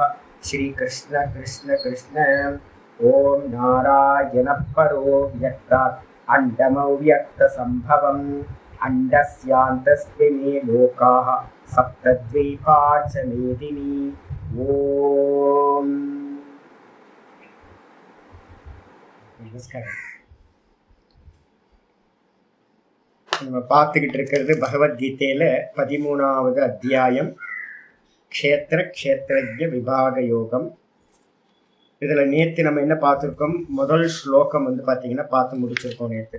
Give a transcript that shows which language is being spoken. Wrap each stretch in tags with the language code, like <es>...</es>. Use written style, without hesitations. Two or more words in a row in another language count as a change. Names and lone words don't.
<sa>श्री कृष्ण कृष्ण कृष्ण। ओम नारायण परो व्यक्तात् अण्डमव्यक्तसम्भवम् अण्डस्यान्तस्मिन् लोकाः सप्तद्वीपा च मेदिनी।</sa> <ta>ओम நமஸ்காரம். நம்ம பார்த்துக்கிட்டு இருக்கிறது பகவத்கீதையில 13வது அத்தியாயம் க்ஷேத்திர க்ஷேத்ரஜ்ய விபாக யோகம். இதுல நேற்று நம்ம என்ன பார்த்துருக்கோம், முதல் ஸ்லோகம் பார்த்தீங்கன்னா பார்த்து முடிச்சிருக்கோம் நேற்று.</ta>